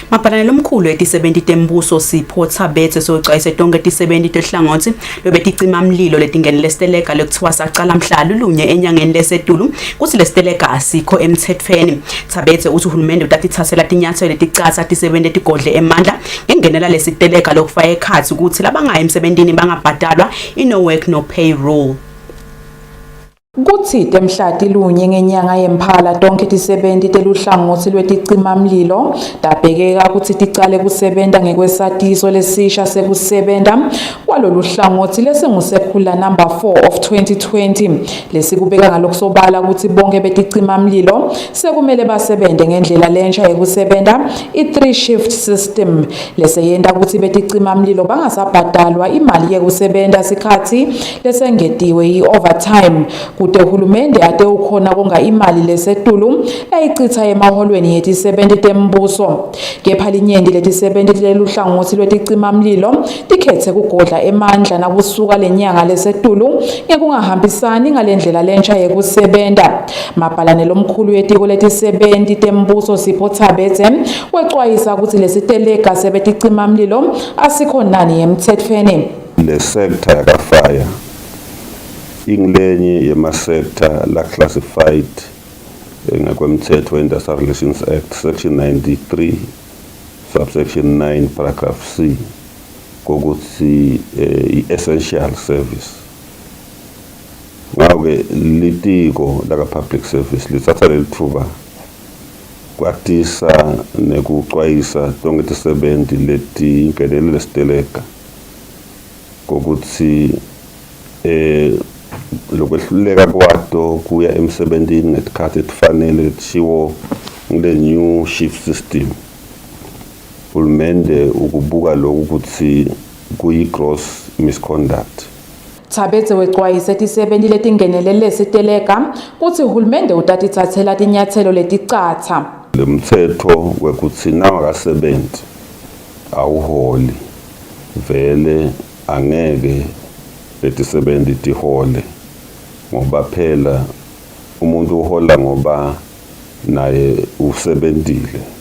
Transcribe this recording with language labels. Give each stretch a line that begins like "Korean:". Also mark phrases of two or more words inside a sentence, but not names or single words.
Swati: Mapalane lomkhulu eti-70 tembuso Sipho Thabetse soxwayise tonke eti-70 tehlangothi lobeticima mlilo letingenele steleka lekuthiwa saqala mhla lulunye enyangeni lesetulu kuthi lesteleka asikho emthethweni. Thabetse uthi uhulumende utatithathela tinyathelo leticatha ti-70 tigodle emandla ngengenela lesiteleka lokufaka ekhathi ukuthi labangayi emsebentini bangabhadalwa
English: no work no payroll.
Swati: Kuthi temhlati lunye ngenyanga yemphala tonke ti-70 teluhlangothi lweticima mlilo tabhekeka ukuthi ticale kusebenta ngekwesatiso lesisha sekusebenta kwalolu hlangothi lesengusekhula number 4 of 2020 lesikubeka ngalokusobala ukuthi bonke beticima mlilo sekumele basebente ngendlela lensha yekusebenta i-3
English: shift system
Swati: leseyenta ukuthi beticima mlilo bangasabhadalwa imali yekusebenta sikhathi lesengetiwe i-overtime kude uhulumende ate ukhona konga imali lesetulu ayichitha emaholweni yeti-70 tembuso kepha linyenti leti-70 leluhlangothi lweticima mlilo tikhethe kugodla emandla nakusuka lenyanga lesetulu ngekungahambisani ngalendlela lensha yekusebenta. Mapalane lomkhulu yetiko leti-70 tembuso Sipho Thabetse wexwayisa ukuthi lesiteleka sebeticima mlilo asikho nani yemthethweni. Le sector yakafire ingilenye yema-sector la classified ngakwemthetho we-Industrial Relations Act
English: section 93 subsection 9 paragraph C
Swati: kokuthi i-
English: essential service.
Swati: Ngawe litiko laka
English: public service
Swati: lithatha lelithuba kwatisa nekuxwayisa tonke ti-70 leti ingenele lesiteleka kokuthi lokwehluleka kwato kuya emsebentini ngesikhathi etifanele lishiwo ngile
English: new shift system.
Swati: Uhulumende ukubuka lokhu ukuthi kuyi-
English: gross misconduct.
Swati: Thabetse wexwayise ti-70 letingenele lesiteleka kuthi uhulumende utatithathela tinyathelo leticatha. Le mthetho wekuthi nawakasebenzi awuholi vele angeke leti-70 tihole ngoba phela umuntu uhola ngoba naye usebentile.